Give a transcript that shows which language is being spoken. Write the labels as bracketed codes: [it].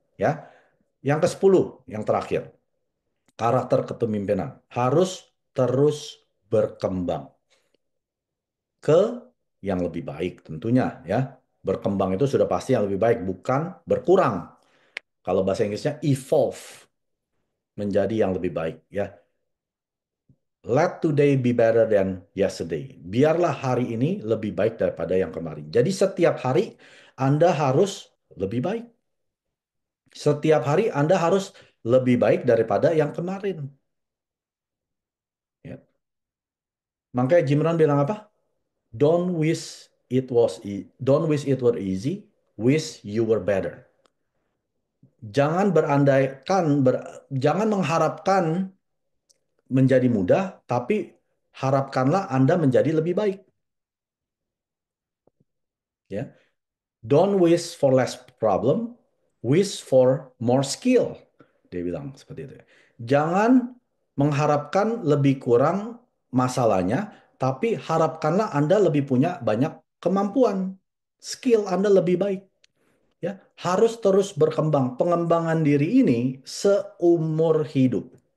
[id] Ya, yang ke-10, yang terakhir, karakter kepemimpinan harus terus berkembang ke yang lebih baik tentunya ya. Berkembang itu sudah pasti yang lebih baik, bukan berkurang. Kalau bahasa Inggrisnya evolve menjadi yang lebih baik ya. [en] Let today be better than yesterday. [id] Biarlah hari ini lebih baik daripada yang kemarin. Jadi setiap hari Anda harus lebih baik. Setiap hari Anda harus lebih baik daripada yang kemarin. Ya. Makanya Jim Rohn bilang apa? [en] Don't wish it were easy, wish you were better. [id] Jangan berandaikan, jangan mengharapkan menjadi mudah, tapi harapkanlah Anda menjadi lebih baik. [en] Ya, don't wish for less problem, wish for more skill. [id] Dia bilang seperti itu. Jangan mengharapkan lebih kurang masalahnya, tapi harapkanlah Anda lebih punya banyak kemampuan. Skill Anda lebih baik. Ya, harus terus berkembang. Pengembangan diri ini seumur hidup.